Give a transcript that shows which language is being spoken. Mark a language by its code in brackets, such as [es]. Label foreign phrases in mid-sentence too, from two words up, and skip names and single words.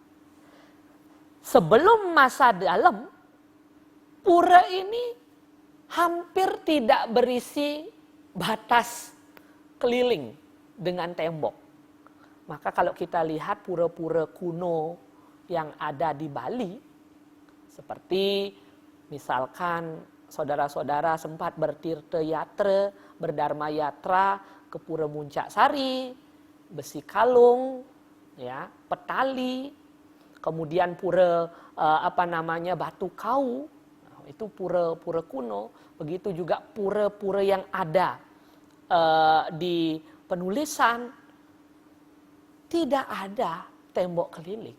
[id] Sebelum masa dalam, pura ini hampir tidak berisi batas keliling dengan tembok. Maka kalau kita lihat pura-pura kuno yang ada di Bali, seperti misalkan saudara-saudara sempat bertirta yatra, berdharma yatra ke Pura Muncak Sari, Besi Kalung, ya, Petali, kemudian pura Batu Kau. Itu pura-pura kuno, begitu juga pura-pura yang ada di penulisan, tidak ada tembok keliling.